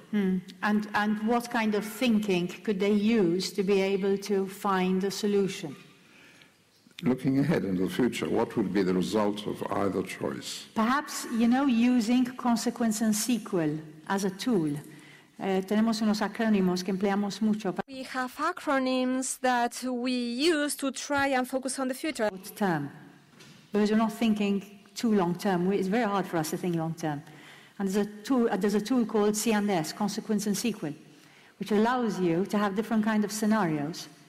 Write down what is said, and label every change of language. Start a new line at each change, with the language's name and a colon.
English: And what kind of thinking could they use to be able to find a solution? Looking ahead into the future, what would be the result of either choice? Perhaps, using consequence and sequel as a tool.
Spanish: Tenemos unos acrónimos que empleamos mucho.
English: We have acronyms that we use to try and focus on the future. Term. Because we're not thinking too long term. It's very hard for us to think long term. And there's a tool called C&S, consequence and sequel, which allows you to have different kind of scenarios.